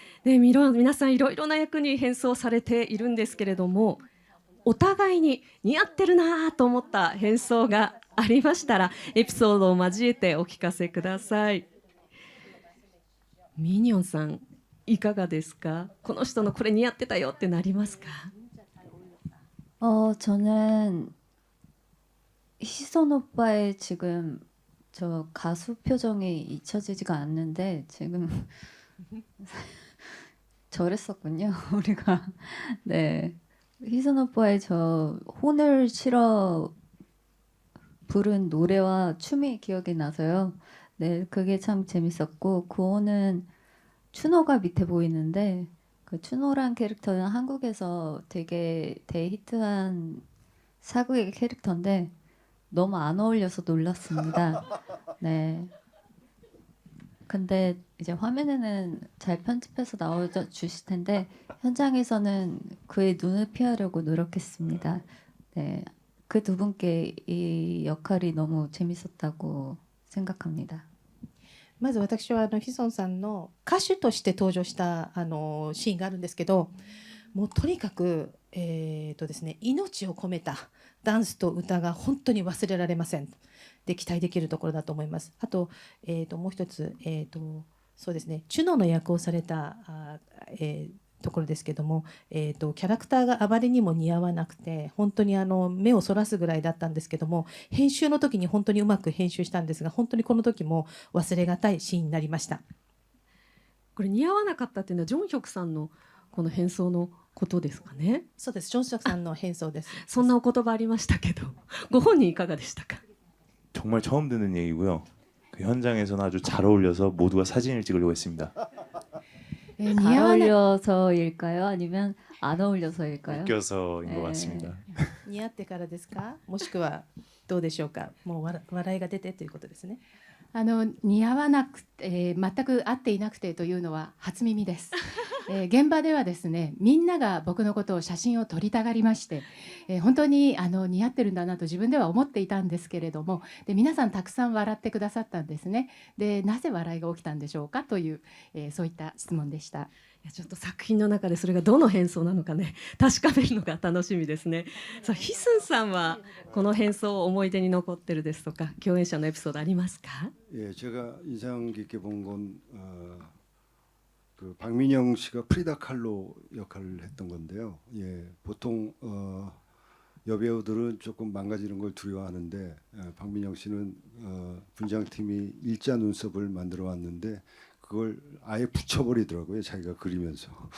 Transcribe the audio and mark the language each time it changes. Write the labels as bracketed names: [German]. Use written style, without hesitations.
[Japanese] で皆さんいろいろな役に変装されているんですけれども、お互いに似合ってるなと思った変装がありましたらエピソードを交えてお聞かせください。ミニョンさんいかがですか。この人のこれ似合ってたよってなりますか。 [Korean] 저는 희선 오빠의 지금 저 가수 표정이 잊혀지지가 않는데 지금 저랬었군요. 우리가 네 희선 오빠의 저 혼을 실어 부른 노래와 춤이 기억이 나서요. 네 그게 참 재밌었고 그 혼은 추노가 밑에 보이는데 그 추노란 캐릭터는 한국에서 되게 대히트한 사극의 캐릭터인데 너무 안 어울려서 놀랐습니다. 네. 근데 이제 화면에는 잘 편집해서 나와 주실 텐데 현장에서는 그의 눈을 피하려고 노력했습니다. 네, 그 두 분께 이 역할이 너무 재밌었다고 생각합니다. [Japanese] まず私はヒソンさんの歌手として登場したシーンがあるんですけど、もうとにかく、ですね、命を込めたダンスと歌が本当に忘れられません。で期待できるところだと思います。あと、もう一つ、そうですね、チュノの役をされたところですけども、キャラクターがあまりにも似合わなくて本当に目をそらすぐらいだったんですけども、編集の時に本当にうまく編集したんですが、本当にこの時も忘れがたいシーンになりました。これ似合わなかったっていうのはジョンヒョクさんのこの変装のことですかね。そうです、ジョンソクさんの変装です。そんなお言葉ありましたけど、ご本人いかがでしたか。 [Korean] 정말 처음 듣는 얘기고요. 그 현장에서는 아주 잘 어울려서 모두가 사진을 찍으려고 했습니다. 잘 어울려서일까요? 아니면 안 어울려서일까요? 웃겨서인 것 같습니다. [Japanese] 似合ってからですか、もしくはどうでしょうか。もう笑いが出てということですね。似合わなくて、全く合っていなくてというのは初耳です。現場ではですね、みんなが僕のことを写真を撮りたがりまして、本当に似合ってるんだなと自分では思っていたんですけれども、で皆さんたくさん笑ってくださったんですね。でなぜ笑いが起きたんでしょうかという、そういった質問でした。いやちょっと作品の中でそれがどの変装なのかね確かめるのが楽しみですね。さあヒスンさんはこの変装思い出に残ってるですとか共演者のエピソードありますか。 [Korean] 예, 제가 인상 깊게 본 건 그 박민영 씨가 프리다 칼로 역할을 했던 건데요. 예, 보통 여배우들은 조금 망가지는 걸 두려워하는데 박민영 씨는 분장팀이 일자 눈썹을 만들어 왔는데 그걸 아예 붙여버리더라고요. 자기가 그리면서.